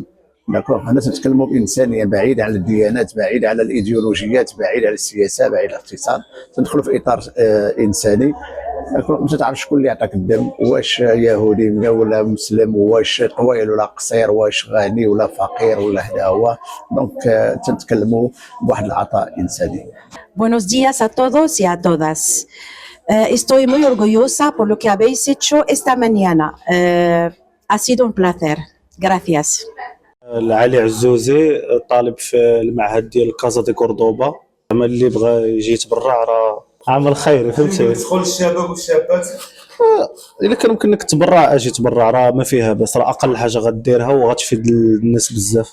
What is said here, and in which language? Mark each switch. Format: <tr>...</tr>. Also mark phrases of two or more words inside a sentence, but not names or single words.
<ar>داكوغ، هنا تتكلموا بانسانيه بعيده على الديانات، بعيده على الايديولوجيات، بعيده على السياسه، بعيده على الاقتصاد، تندخلوا في اطار انساني. ما تعرفش شكون اللي يعطيك الدم، واش يهودي ولا مسلم، واش طويل ولا قصير، واش غني ولا فقير ولا هذا هو. دونك تنتكلموا بواحد العطاء انساني.</ar> <es>Buenos días a todos y a todas. Estoy muy orgullosa por lo que habéis hecho esta mañana. Ha sido un placer. Gracias.</es> <ar>علي عزوزي، طالب في المعهد ديال كازا دي قرطبة. اللي بغى يجي يتبرع راه عمل خيري، فهمتي؟ يدخل الشباب والشابات. الا كان يمكن لك تبرع اجي تبرع، راه ما فيها بس، راه اقل حاجه غديرها وغتفيد الناس بزاف.</ar>